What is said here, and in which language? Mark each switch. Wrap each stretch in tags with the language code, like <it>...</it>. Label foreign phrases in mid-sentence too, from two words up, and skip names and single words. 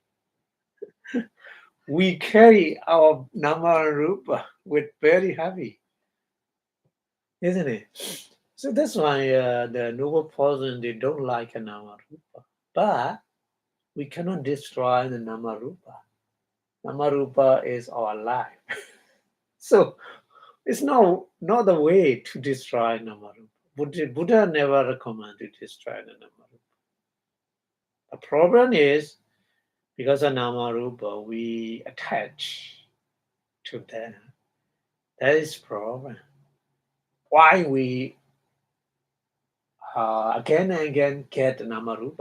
<en>We carry our nama and rupa with very heavy, isn't it? So that's why the noble person, they don't like a</en> <pi>nama rupa.</pi> <en>But we cannot destroy the</en> <pi>nama rupa. Nama rupa</pi> <en>is our life. So it's not the way to destroy</en> <pi>nama rupa.</pi> <en>Buddha never recommended to destroy the</en> <pi>nama rupa.</pi> <en>The problem is, because of</en> <pi>nama rupa,</pi> <en>we attach to them. That is problem. Why we again and again get Namarupa?</en>